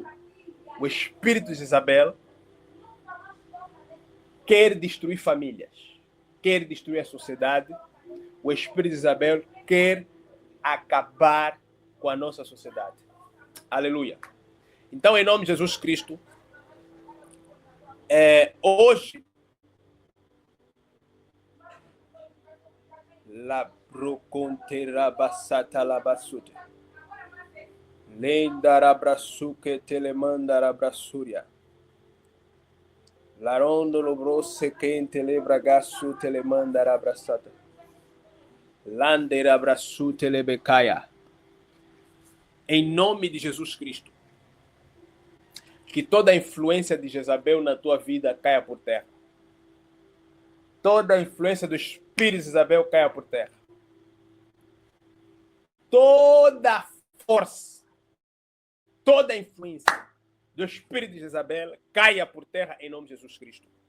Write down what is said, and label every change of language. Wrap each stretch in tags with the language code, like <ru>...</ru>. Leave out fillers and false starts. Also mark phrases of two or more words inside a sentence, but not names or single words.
<pt>O espírito de Jezabel quer destruir famílias, quer destruir a sociedade. O espírito de Jezabel quer acabar com a nossa sociedade. Aleluia. Então, em nome de Jesus Cristo, hoje, la brocontera basata la basute, lendara brasuke telemandara brasuria, larondo lobrose quente lebragasu telemandara brasata, landera brasute lebecaia. Em nome de Jesus Cristo, que toda a influência de Jezabel na tua vida caia por terra. Toda a influência do espírito de Jezabel caia por terra. Toda a força, toda a influência do espírito de Jezabel caia por terra em nome de Jesus Cristo.</pt>